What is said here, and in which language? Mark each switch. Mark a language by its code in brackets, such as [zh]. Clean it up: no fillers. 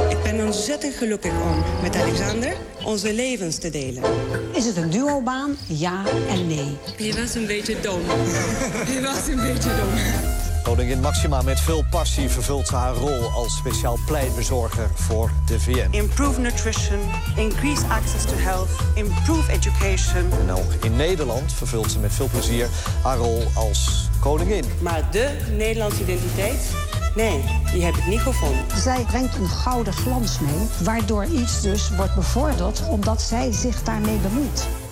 [nl] Ik ben ontzettend gelukkig om met Alexander onze levens te delen. Is het een duobaan? Ja en nee. Je was een beetje dom. Koningin Maxima met veel passie vervult haar rol als speciaal pleitbezorger voor de VN. [en] Improve nutrition, increase access to health, improve education. [nl] En ook in Nederland vervult ze met veel plezier haar rol als koningin. Maar de Nederlandse identiteit? Nee, die heb ik niet gevonden. Zij brengt een gouden glans mee, waardoor iets dus wordt bevorderd omdat zij zich daarmee bemoeit.